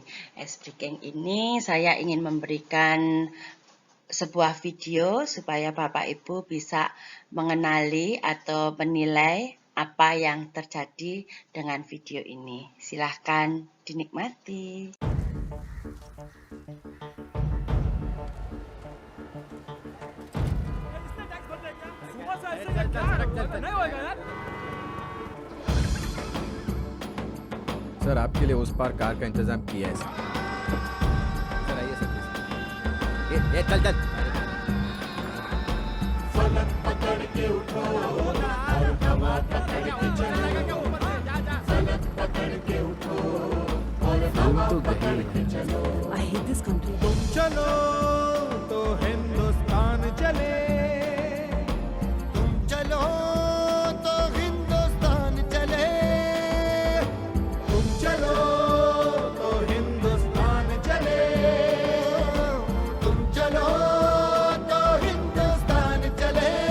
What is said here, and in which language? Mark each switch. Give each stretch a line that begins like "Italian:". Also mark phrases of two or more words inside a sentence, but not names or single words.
English: Ice breaking
Indonesian: ini saya ingin memberikan sebuah video supaya Bapak Ibu bisa mengenali atau menilai apa yang terjadi dengan video ini. Silahkan dinikmati.
Hindi: सर आपके लिए उस पार कार का इंतजाम किया है सर आइए सर ये चल चल फलक पकड़ के उठो और हवा पकड़ के चलो फलक पकड़ के उठो और हवा पकड़ के चलो
English: I hate this country.
Hindi: तुम चलो तो हिंदुस्तान चले तुम चलो तो हिंदुस्तान चले तुम चलो तो हिंदुस्तान चले तुम चलो तो हिंदुस्तान चले